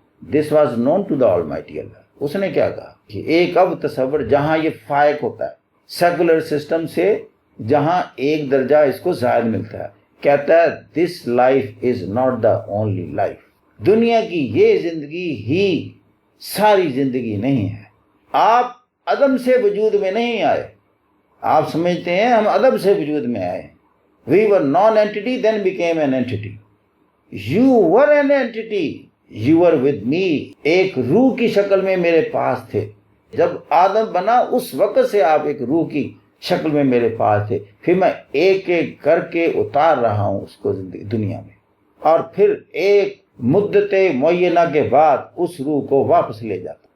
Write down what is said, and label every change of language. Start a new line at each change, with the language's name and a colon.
English: this was known to the almighty
Urdu: اللہ. اس نے کیا کہا کہ ایک اب تصور جہاں یہ فائق ہوتا ہے سیکولر سسٹم سے، جہاں ایک درجہ اس کو زائد ملتا ہے، کہتا ہے
English: This life is not the only life.
Urdu: دنیا کی یہ زندگی ہی ساری زندگی نہیں ہے. آپ عدم سے وجود میں نہیں آئے. آپ سمجھتے ہیں ہم عدم سے وجود میں آئے.
English: We were non-entity then became an entity. You were an entity. You were with me.
Urdu: ایک روح کی شکل میں میرے پاس تھے. جب آدم بنا اس وقت سے آپ ایک روح کی شکل میں میرے پاس تھے. پھر میں ایک ایک کر کے اتار رہا ہوں اس کو دنیا میں، اور پھر ایک مدت معینہ کے بعد اس روح کو واپس لے جاتا.